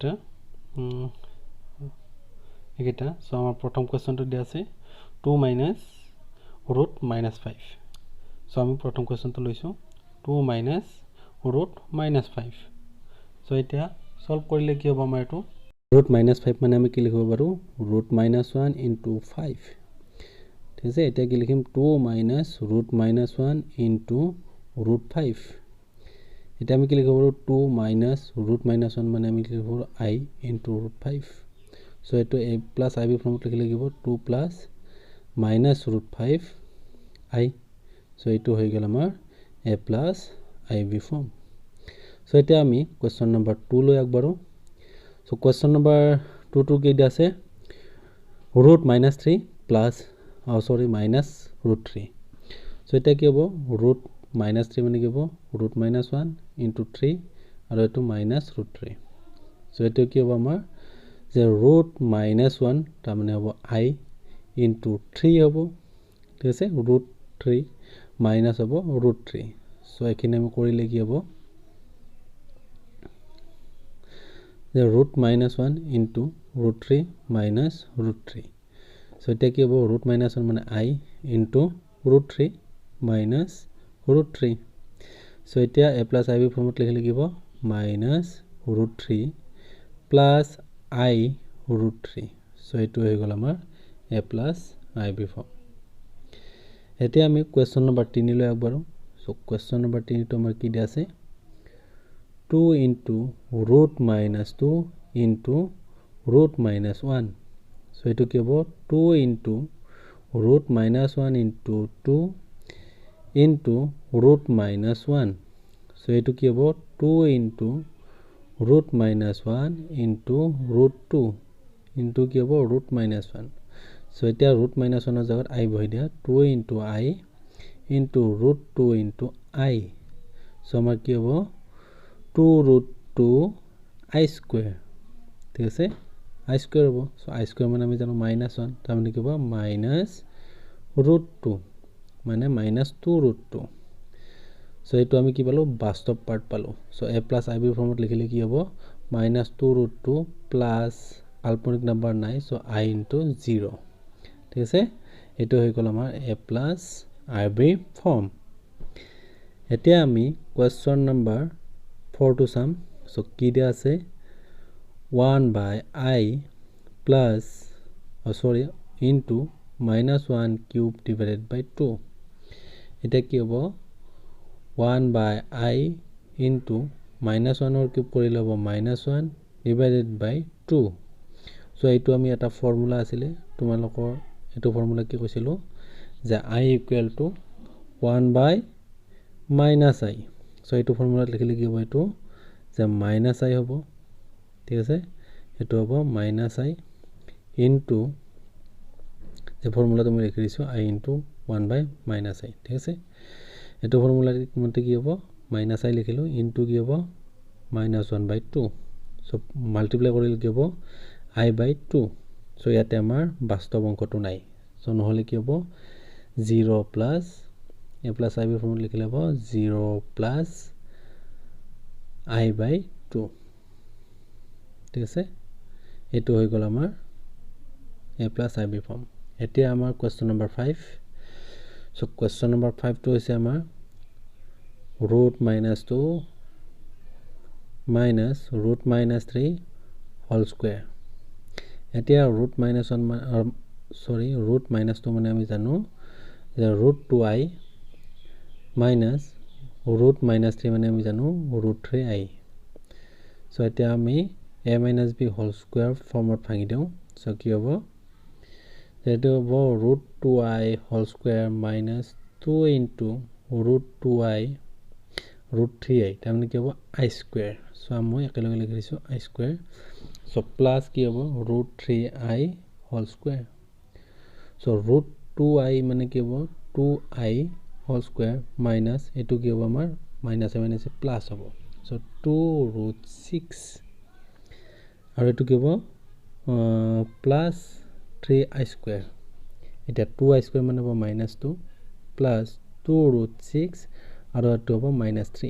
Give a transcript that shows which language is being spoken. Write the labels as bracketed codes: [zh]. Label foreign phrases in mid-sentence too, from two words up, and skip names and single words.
[as] একেটা সো আমাৰ প্ৰথম কোৱেশ্চনটো দিয়া আছে [en] 2 minus root -5 [as] সো আমি প্ৰথম কোৱেশ্চনটো লৈছো [en] 2 minus root -5 [as] সো এতিয়া সলভ কৰিলে কি হ'ব আমাৰ এটো [en] root -5 [as] মানে আমি কি লিখিব পাৰো [en] root -1 into 5 [as] ঠিক আছে এতিয়া কি লিখিম [en] 2 minus root -1 into root 5 [as] এটা আমি কি লিখিব পাৰো [en] 2 minus root -1 [as] মানে আমি লিখিব পাৰো [en] I into root 5 [as] সো এটো [en] a plus ib [as] ফৰ্মত লিখি লাগিব [en] 2 plus minus root 5 I [as] সো এটো হৈ গেল আমাৰ [en] a plus ib [as] ফৰ্ম সো এটা আমি কোৱেশ্চন নম্বৰ 2 লৈ আগবাঢ়ো সো কোৱেশ্চন নম্বৰ 2 টো কি দিয়া আছে [en] root -3 plus minus root 3 [as] সো এটা কি হ'ব [en] root -3 [as] মানে কি হ'ব [en] root -1 into 3 [as] আৰু এটো [en] minus root 3 [as] সো এটো কি হ'ব আমাৰ যে [en] root -1 [as] তাৰ মানে হ'ব [en] I into 3 [as] হ'ব ঠিক আছে [en] root 3 minus [as] হ'ব [en] root 3 [as] সো এখিনি আমি কৰিলে কি হ'ব যে [en] root -1 into root 3 minus root 3 [as] সো এটা কি হ'ব [en] root -1 [as] মানে [en] I into root 3 minus root 3 [as] সো এতিয়া [en] a plus ib [as] ফৰ্মত লিখি লাগিব [en] minus root 3 plus I root 3 [as] সো এটো হৈ গল আমাৰ [en] a plus ib [as] ফৰ্ম এতিয়া আমি কোৱেশ্চন নম্বৰ 3 লৈ আগবাঢ়ো সো কোৱেশ্চন নম্বৰ 3 টো আমাৰ কি দিয়া আছে [en] 2 into root -2 into root -1 [as] সো এটো কি হ'ব [en] 2 into root -1 into 2 into root -1 [as] সো এটো কি হ'ব [en] 2 into root -1 into root 2 into [as] কি হ'ব [en] root -1 [as] সো এতিয়া [en] root -1 [as] ৰ জায়গাত I বহাই দিয়া [en] 2 into I into root 2 into I. [as] So আমাৰ কি হ'ব [en] 2 root 2 I square. [as] ঠিক আছে [en] I square [as] হ'ব. So [en] I square [as] মানে আমি জানো -1 তাৰ মানে কি হ'ব [en] minus root 2 [as] মানে [en] minus 2 root 2. [as] So এইটো আমি কি পালো বাস্তৱ পাৰ্ট পালো. So [en] a plus ib [as] ফৰ্মত লিখিলে কি হ'ব [en] minus 2 root 2 plus [as] কাল্পনিক নাম্বাৰ নাই. [en] So I into 0. [as] ঠিক আছে এইটো হৈ গ'ল আমাৰ [en] a plus ib [as] ফৰ্ম. এতিয়া আমি [en] question number 4 [as] টো চাম. So কি দিয়া আছে [en] 1 by I plus into minus 1 cube divided by 2. [as] এতিয়া কি হ'ব [en] 1 by I into minus 1 or cube [as] কৰিলে হ'ব [en] minus 1 divided by 2. [as] So এইটো আমি এটা ফৰ্মুলা আছিলে তোমালোকৰ এইটো ফৰ্মুলা কি কৈছিলো যে [en] I equal to 1 by minus I. [as] So এইটো ফৰ্মুলা লিখিলে কি হ'ব এইটো যে [en] minus I [as] হ'ব. ঠিক আছে এইটো হ'ব [en] minus I into [as] যে ফৰ্মুলা তুমি লিখি দিছো [en] I into 1 by minus I. [as] ঠিক আছে এইটো ফৰ্মুলা মতে কি হ'ব [en] minus I [as] লিখিলো into কি হ'ব [en] minus 1 by 2. [as] So মাল্টিপ্লাই কৰিলে কি হ'ব [en] I by 2. [as] So ইয়াতে আমাৰ বাস্তৱ অংকটো নাই. So নহলে কি হ'ব [en] 0 plus a plus ib [as] ফৰ্মুলা লিখিলে হ'ব [en] 0 plus I by 2. [as] ঠিক আছে এইটো হৈ গ'ল আমাৰ [en] a plus ib [as] ফৰ্ম. এতিয়া আমাৰ [en] question number 5. [as] So [en] question number 5 [as] টো হৈছে আমাৰ [en] root minus 2 minus root minus 3 whole square. [as] এতিয়া [en] root minus 2 [as] মানে আমি জানো যে [en] root 2i minus root minus 3 [as] মানে আমি জানো [en] root 3i. [as] So এতিয়া আমি [en] a minus b whole square [as] ফৰ্মত ভাঙি দিওঁ. So কি হ'ব যেটো হ'ব [en] root 2i whole square minus 2 into root 2i root 3i [as] তাৰ মানে কি হ'ব [en] I square. [as] So আমি একেলগে লিখি দিছো [en] I square. [as] So plus কি হ'ব [en] root 3i whole square. [as] So [en] root 2i [as] মানে কি হ'ব [en] 2i whole square minus [as] এটো কি হ'ব আমাৰ [en] minus minus plus [as] হ'ব. So [en] 2 root 6 [as] আৰু এটো কি হ'ব [en] plus 3i square. [as] এটা [en] 2i square [as] মানে হ'ব [en] minus 2 plus 2 root 6 [as] আৰু এটো হ'ব [en] minus 3.